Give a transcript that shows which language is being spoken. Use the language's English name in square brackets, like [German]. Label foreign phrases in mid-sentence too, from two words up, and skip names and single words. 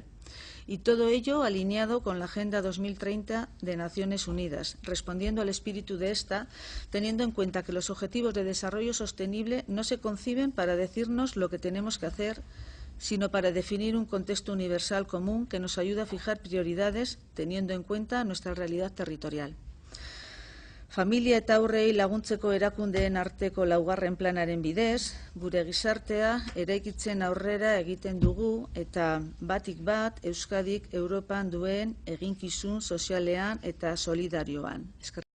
[Spanish] Y todo ello alineado con la Agenda 2030 de Naciones Unidas, respondiendo al espíritu de esta, teniendo en cuenta que los objetivos de desarrollo sostenible no se conciben para decirnos lo que tenemos que hacer, sino para definir un contexto universal común que nos ayude a fijar prioridades teniendo en cuenta nuestra realidad territorial. [Basque] Familia eta haurrei laguntzeko erakundeen arteko laugarren planaren bidez, gure gizartea eraikitzen aurrera egiten dugu eta batik bat Euskadik Europan duen eginkizun sozialean eta solidarioan.